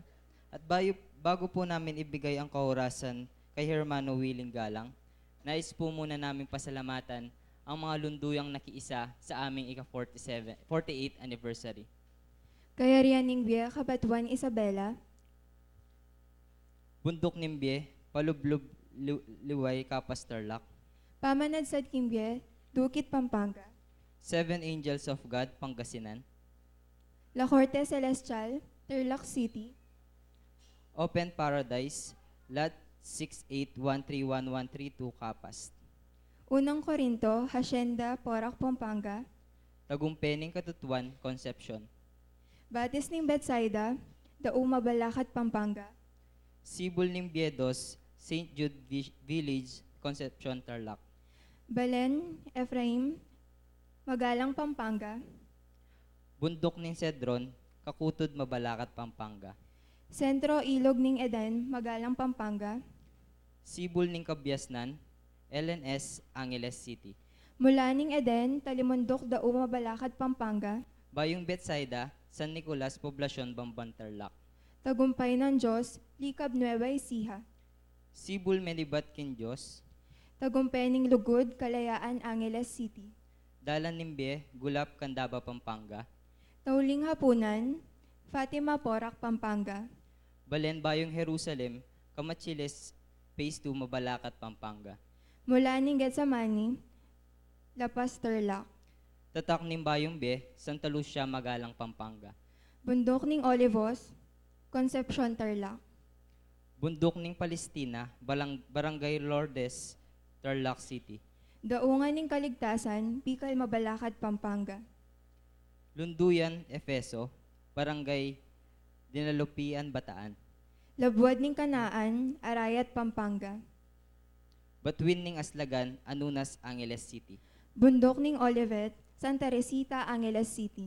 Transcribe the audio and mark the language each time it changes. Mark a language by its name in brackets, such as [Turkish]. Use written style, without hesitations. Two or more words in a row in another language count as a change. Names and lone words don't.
[Filipino] At bago po namin ibigay ang kaorasan kay Hermano Willing Galang, nais po muna namin pasalamatan ang mga lunduyang nakiisa sa aming ika-48th anniversary. Kaya Rianing Bie, Kabatuan Isabela, Bundok Nimbye, Palublob Liway, Kapas Tarlac, Pamanad sa Kimbie, Dukit Pampanga, Seven Angels of God, Pangasinan, La Corte Celestial, Tarlac City, Open Paradise, Lot 68131132, Kapas, Unang Corinto, Hacienda, Porac, Pampanga, Tagumpening Katutuan, Concepcion, Batis ng Betsaida, Dauma Balakat, Pampanga, Sibul Nimbiedos, St. Jude Village, Concepcion, Tarlac, Balen, Ephraim, Magalang, Pampanga, Bundok ng Cedron, Kakutod, Mabalacat, Pampanga, Sentro Ilog ng Eden, Magalang, Pampanga, Sibul ng Kabyasnan, LNS, Angeles City, mula ng Eden, Talimundok, Dauma Balakat, Pampanga, Bayong Betsaida, San Nicolas, Poblacion, Bamban, Tarlac, Tagumpay ng Diyos, Likab Nueva Ecija, Sibul Melibat, Kindios, Tagumpay ng Lugod, Kalayaan, Angeles City, Dalan Nimbe, Gulap, Candaba, Pampanga, Tauling Hapunan, Fatima Porac, Pampanga, Balen, Bayong Jerusalem, Kamachiles, Phase 2, Mabalacat, Pampanga, mula ng Getsamani, La Paz, Tarlac, Tatak ng Bayong Be, Santa Lucia, Magalang, Pampanga, Bundok ng Olivos, Concepcion, Tarlac, Bundok ng Palestina, Barangay Lourdes, Tarlac City, Daungan ng Kaligtasan, Bicol, Mabalacat, Pampanga, Lunduyan, Efeso, Barangay Dinalupian, Bataan, Labuad ng Kanaan, Arayat, Pampanga, Batuin ng Aslagan, Anunas, Angeles City, Bundok ng Olivet, Santa Resita, Angeles City,